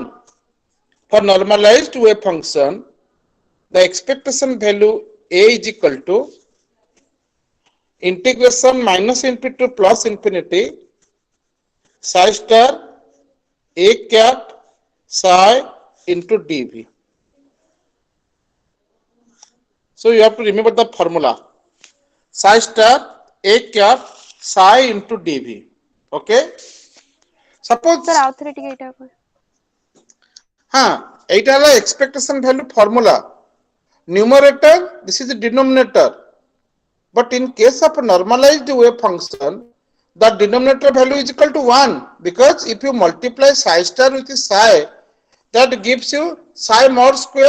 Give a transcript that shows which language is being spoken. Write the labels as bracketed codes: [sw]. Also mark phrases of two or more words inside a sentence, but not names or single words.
[en] For normalized wave function, the expectation value A is equal to integration minus infinity to plus infinity psi star A cap psi into dV. So you have to remember the formula. Psi star A cap psi into dV. Okay. Suppose sir, authority [or] ଏଇଟା କଣ? ଏଇଟା ହେଲା [en] expectation value formula. Numerator, this is the denominator. But in case of normalized wave function, the denominator value is equal to 1, because if you multiply psi star with psi, that gives you psi mod square.